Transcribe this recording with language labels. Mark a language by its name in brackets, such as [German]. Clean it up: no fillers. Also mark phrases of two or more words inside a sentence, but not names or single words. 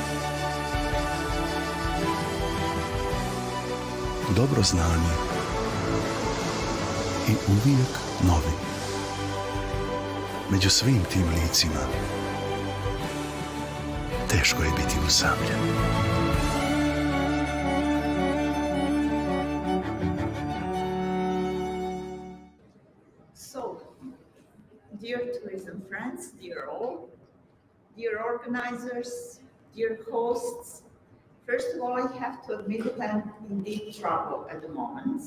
[Croatian] Dobro znani i uvijek novi. Među svim tim licima teško je biti usamljen. [English] So, dear tourism friends, dear all, dear organizers, dear hosts, first of all, I have to admit that I'm in deep trouble at the moment.